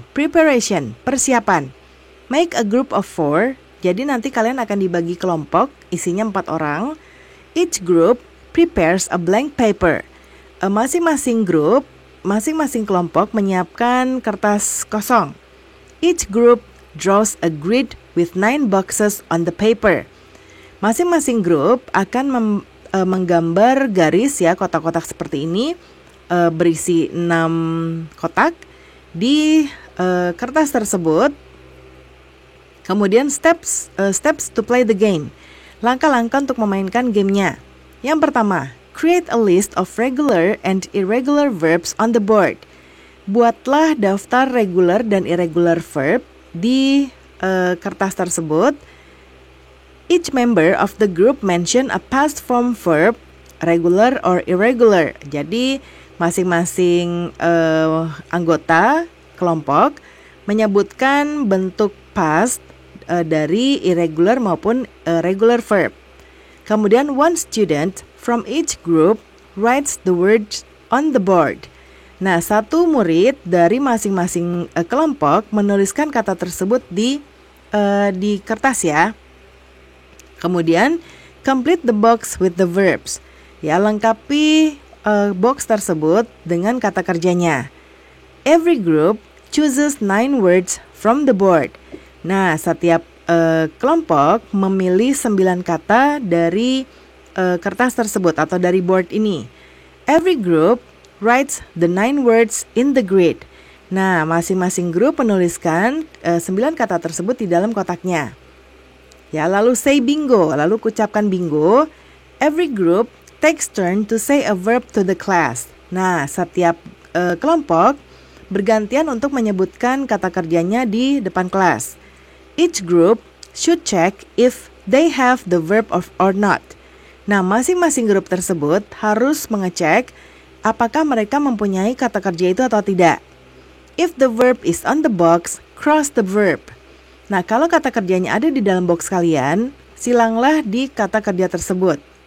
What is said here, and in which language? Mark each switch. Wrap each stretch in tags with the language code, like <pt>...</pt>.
<id>Preparation, persiapan.</id> <en>Make a group of 4,</en> <id>jadi nanti kalian akan dibagi kelompok, isinya 4 orang.</id> <en>Each group prepares a blank paper.</en> <id>Masing-masing kelompok menyiapkan kertas kosong.</id> <en>Each group draws a grid with 9 boxes on the paper.</en> <id>Masing-masing grup akan menggambar garis ya, kotak-kotak seperti ini, berisi 6 kotak di kertas tersebut.</id> <en>Kemudian steps to play the game.</en> <id>Langkah-langkah untuk memainkan gamenya. Yang pertama,</id> <en>create a list of regular and irregular verbs on the board.</en> <id>Buatlah daftar regular dan irregular verb di kertas tersebut.</id> <en>Each member of the group mention a past form verb, regular or irregular.</en> <id>Jadi masing-masing anggota kelompok menyebutkan bentuk past dari irregular maupun regular verb.</id> <en>Kemudian one student from each group writes the words on the board.</en> <id>Nah, satu murid dari masing-masing kelompok menuliskan kata tersebut di kertas ya. Kemudian</id> <en>complete the box with the verbs.</en> <id>Ya, lengkapi box tersebut dengan kata kerjanya.</id> <en>Every group chooses 9 words from the board.</en> <id>Nah, setiap kelompok memilih 9 kata dari kertas tersebut atau dari board ini.</id> <en>Every group writes the 9 words in the grid.</en> <id>Nah, masing-masing grup menuliskan 9 kata tersebut di dalam kotaknya. Ya, lalu</id> <en>say bingo,</en> <id>lalu ucapkan bingo.</id> <en>Every group takes turn to say a verb to the class.</en> <id>Nah, setiap kelompok bergantian untuk menyebutkan kata kerjanya di depan kelas.</id> <en>Each group should check if they have the verb or not.</en> <id>Nah, masing-masing grup tersebut harus mengecek apakah mereka mempunyai kata kerja itu atau tidak.</id> <en>If the verb is on the box, cross the verb.</en> <id>Nah, kalau kata kerjanya ada di dalam box kalian, silanglah di kata kerja tersebut.</id>